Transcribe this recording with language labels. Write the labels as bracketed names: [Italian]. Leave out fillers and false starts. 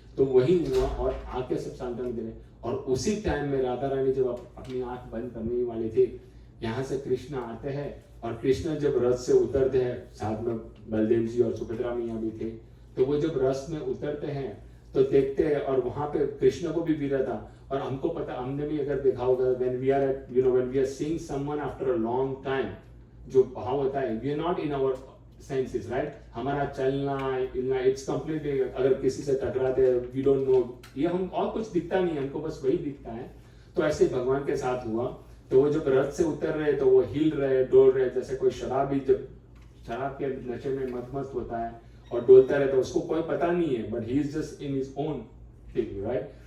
[Hindi] तो वही हुआ और आके सब सांत्वना दे रहे। और उसी टाइम में राधा रानी जब अपनी आंख बंद करने वाली थी, यहाँ से कृष्ण आते हैं, और कृष्ण जब रथ से उतरते हैं, साथ में बलदेव जी और सुभद्रा मैया भी थे, तो वो जब रथ में उतरते हैं तो देखते हैं, और वहां पे कृष्ण को भी वीरा था। और हमको पता, हमने भी अगर देखा होगा, [English] when we are seeing someone after a long time, [Hindi] जो भाव होता है, [English] we are not in our senses, right? [Hindi] हमारा चलना हिलना, [English] it's completely, [Hindi] अगर किसी से टकराते हैं, [English] we don't know, [Hindi] ये हम और कुछ दिखता नहीं, हमको बस वही दिखता है। तो ऐसे भगवान के साथ हुआ। तो वो जब रथ से उतर रहे तो वो हिल रहे, डोल रहे, जैसे कोई शराबी जब शराब के नशे में मस्त होता है और डोलता रहता है, उसको कोई पता नहीं है, [English] But he is just in his own thing, right.